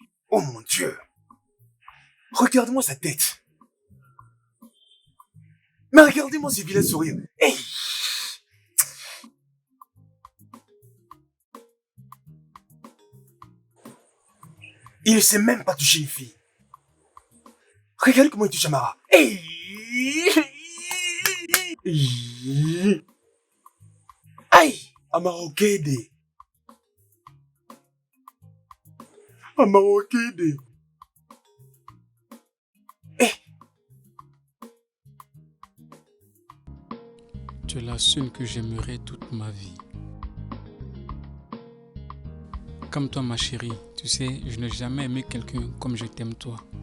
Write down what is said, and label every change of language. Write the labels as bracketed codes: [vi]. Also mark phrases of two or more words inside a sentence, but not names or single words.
[fr] Oh mon Dieu. Regarde-moi sa tête. Mais regardez-moi ce vilain sourire. Hey! Il ne sait même pas toucher une fille. Regarde comment il touche Amara. Hey! Aïe! Amara Okede. Amara Okede. Tu es la seule que j'aimerais toute ma vie. Comme toi, ma chérie, tu sais, je n'ai jamais aimé quelqu'un comme je t'aime toi.